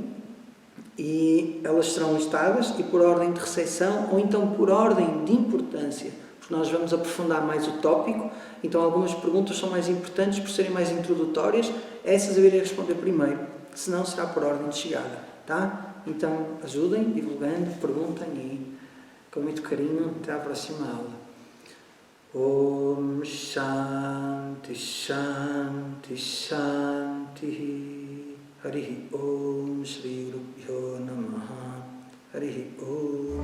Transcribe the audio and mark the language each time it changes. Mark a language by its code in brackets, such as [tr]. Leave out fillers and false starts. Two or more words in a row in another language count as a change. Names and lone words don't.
[pt] E elas serão listadas e por ordem de recepção ou então por ordem de importância, porque nós vamos aprofundar mais o tópico, então algumas perguntas são mais importantes por serem mais introdutórias, essas eu irei responder primeiro, senão será por ordem de chegada, tá? Então ajudem, divulgando, perguntem e com muito carinho, até à próxima aula. [sa] ॐ शान्ति शान्ति शान्ति हरिः ॐ श्री गुरुभ्यो नमः हरिः ॐ